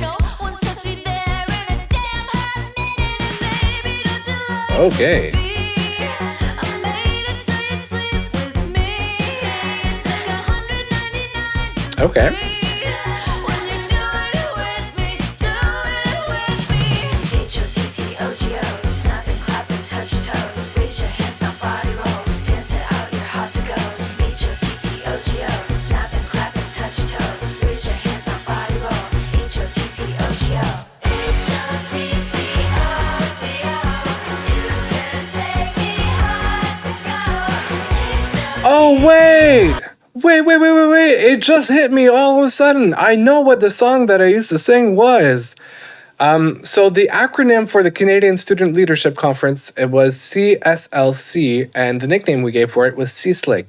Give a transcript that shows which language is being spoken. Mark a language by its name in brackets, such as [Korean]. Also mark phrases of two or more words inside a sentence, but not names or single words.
[English] No one's touched me there in a damn hot minute, and baby, don't you like Okay. this beat? I made it so you'd sleep with me. It's like 199 Okay. degrees when you do it with me, do it with me. H-O-T-T-O-G-O, snap and clap and touch your toes. Raise your hands, now body roll, dance it out, you're hot to go. H-O-T-T-O-G-O, snap and clap and touch your toes. Raise your hands, now body roll, H-O-T-T-O-G-O. H-O-T-T-O-G-O, you can take me hard to go. Oh, wait. Wait. It just hit me all of a sudden. I know what the song that I used to sing was. So the acronym for the Canadian Student Leadership Conference, it was CSLC, and the nickname we gave for it was C-Slick.